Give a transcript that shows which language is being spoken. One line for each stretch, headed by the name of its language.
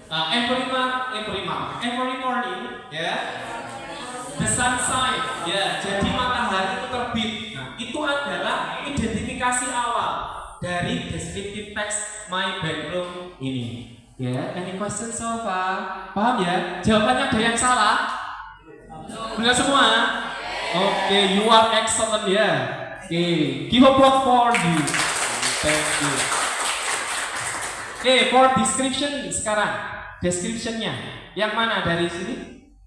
English: Every morning, ya, the sunshine, ya,
Indonesian: jadi matahari itu terbit. Nah, itu adalah identifikasi awal dari descriptive text my bedroom ini. Ya,
English: any questions so far?
Indonesian: Paham ya? Jawabannya ada yang salah? Benar semua?
English: Oke, you are excellent ya. Oke, give applause for you. Thank you. Oke, for description sekarang.
Indonesian: Description-nya yang mana dari sini?